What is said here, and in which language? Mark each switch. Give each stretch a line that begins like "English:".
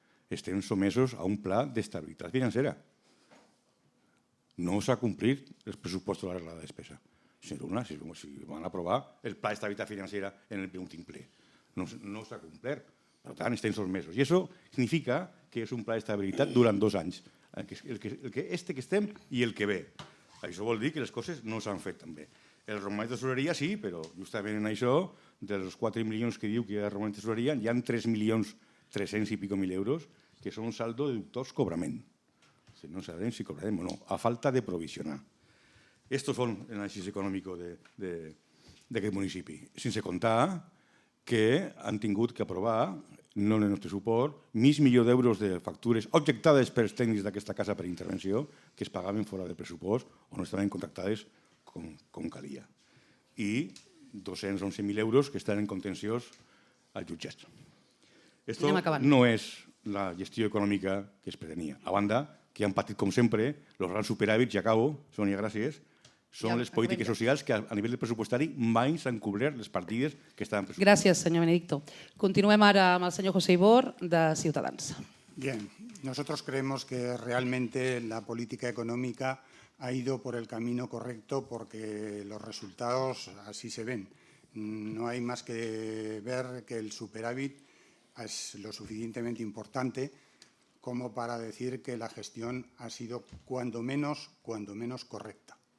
Catalan: Estem sotmesos a un pla d'estabilitat financera. No s'ha complit els pressupostos de la regla de despesa. Si van aprovar el pla d'estabilitat financera en el penúltim ple. No s'ha complert. Per tant, estem sotmesos. I això significa que és un pla d'estabilitat durant 2 anys. Este que estem i el que ve. Això vol dir que les coses no s'han fet tan bé. El romanent de tesoreria sí, però justament en això, dels 4 milions que diu que hi ha romanent de tesoreria, hi ha 3.300.000 i pico euros que són un saldo de dubtós cobrament. No sabem si cobrarem o no, a falta de provisionar. Estos són l'anàlisi econòmic d'aquest municipi. Sense comptar que han tingut que aprovar, no en el nostre suport, mig milió d'euros de factures objectades pels tècnics d'aquesta casa per intervenció que es pagaven fora del pressupost o no estaven contractades com calia. I 211.000 euros que estan en contenciós als jutjats. Esto no és la gestió econòmica que es pretenia. A banda, que han patit, com sempre, els grans superàvits, i acabo, Sònia, gràcies, són les polítiques socials que a nivell pressupostari mai s'han cobert les partides que estaven pressupostats. Gràcies, senyor Benedicto. Continuem ara amb el senyor José Ibor, de Ciutadans.
Spanish: Bien, nosotros creemos que realmente la política económica ha ido por el camino correcto porque los resultados así se ven. No hay más que ver que el superávit es lo suficientemente importante como para decir que la gestión ha sido cuando menos correcta.